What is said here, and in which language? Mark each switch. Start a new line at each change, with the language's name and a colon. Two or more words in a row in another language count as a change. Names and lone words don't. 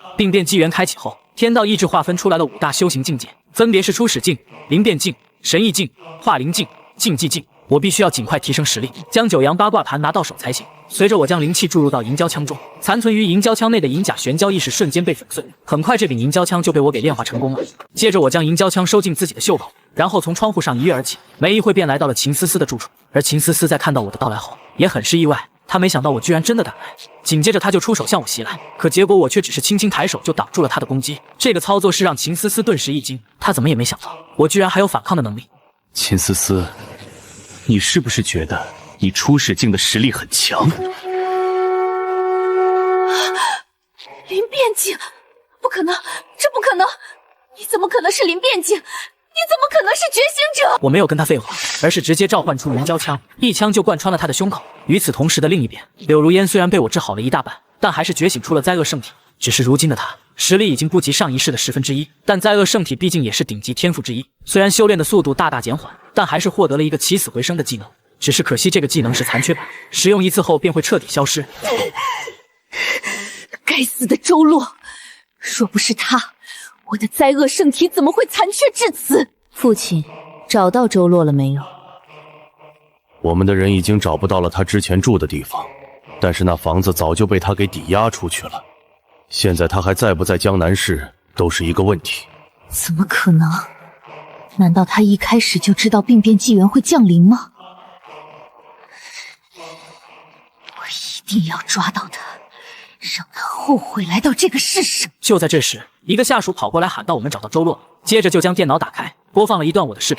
Chinese: 病變紀元開啟後，天道意志劃分出來了5大修行境界，分別是初始境、靈變境、神異境、化靈境、競技境。我必須要盡快提升實力，將九陽八卦盤拿到手才行。隨着我將靈氣注入到銀膠槍中，殘存於銀膠槍內的銀甲玄交意識瞬間被粉碎。很快，這柄銀膠槍就被我給煉化成功了。接着，我將銀膠槍收進自己的袖口，然後從窗戶上一躍而起。沒一會便來到了秦思思的住處。而秦思思在看到我的到來後，也很是意外。她沒想到我居然真的趕來，緊接着她就出手向我襲來。可結果我卻只是輕輕抬手就擋住了她的攻擊。這個操作是讓秦思思頓時一驚，她怎麼也沒想到我居然還有反抗的能力。秦思思，你是不是覺得你初始境的實力很強？靈變境，不可能，這不可能！你怎麼可能是靈變境？你怎麼可能是覺醒者？我沒有跟他廢話，而是直接召喚出銀膠槍，一槍就貫穿了他的胸口。與此同時的另一邊，柳如煙雖然被我治好了一大半，但還是覺醒出了災厄聖體。只是如今的他實力已經不及上一世的1/10，但災厄聖體畢竟也是頂級天賦之一，雖然修煉的速度大大減緩，但還是獲得了一個起死回生的技能。只是可惜這個技能是殘缺版，使用一次後便會徹底消失。該死的周洛，若不是他，我的災厄聖體怎麼會殘缺至此？父親，找到周洛了沒有？我們的人已經找不到了他之前住的地方，但是那房子早就被他給抵押出去了。現在他還在不在江南市都是一個問題。怎麼可能？難道他一開始就知道病變紀元會降臨嗎？我一定要抓到他，讓他後悔來到這個世上。就在這時，一個下屬跑過來喊道：“我們找到周洛。”接着就將電腦打開，播放了一段我的視頻。